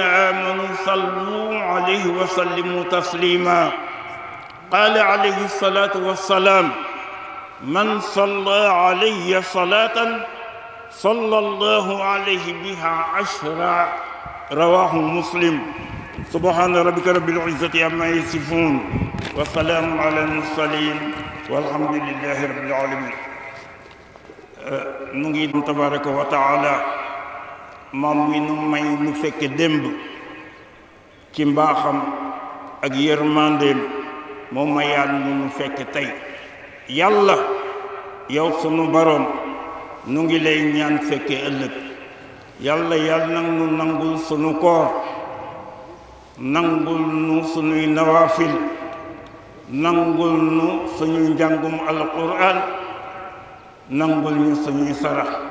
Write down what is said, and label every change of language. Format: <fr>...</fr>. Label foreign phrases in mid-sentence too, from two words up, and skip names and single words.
<ar>آمنوا صلوا عليه وسلموا تسليما قال عليه الصلاة والسلام من صلى علي صلاة صلى الله عليه بها 10 رواه مسلم سبحان ربك رب العزة عما يصفون وسلام على المرسلين والحمد لله رب العالمين نجي تبارك وتعالى</ar> <wo>moom mi nu may nu fekk démb ci mbaaxam ak yërmandeem moom ma yàlla nu fekk tey yàlla yow sunu boroom nu ngi lay ñaan fekke ëllëg yàlla yàlla nag nu nangul sunu koor nangul nu sunuy nawaafil nangul nu suñuy njàngum alquran nangul ñu suñuy sarax</wo>